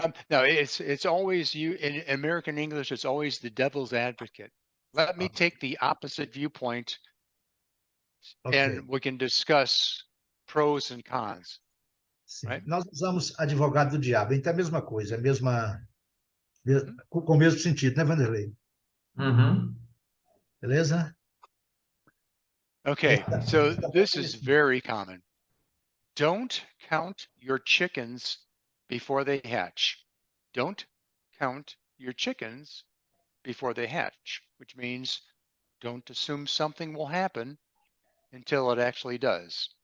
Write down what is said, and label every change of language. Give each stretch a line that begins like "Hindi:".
English: No, it's always you in American English. It's always the devil's advocate. Let me take the opposite viewpoint, Ok. and we can discuss pros and cons.
Portuguese: Sim.
English: Right?
Portuguese: Nós usamos advogado do diabo, então é a mesma coisa, com o mesmo sentido, né, Vanderlei? Uhum. Beleza?
English: Okay, so this is very common. Don't count your chickens before they hatch. Don't count your chickens before they hatch, which means don't assume something will happen until it actually does.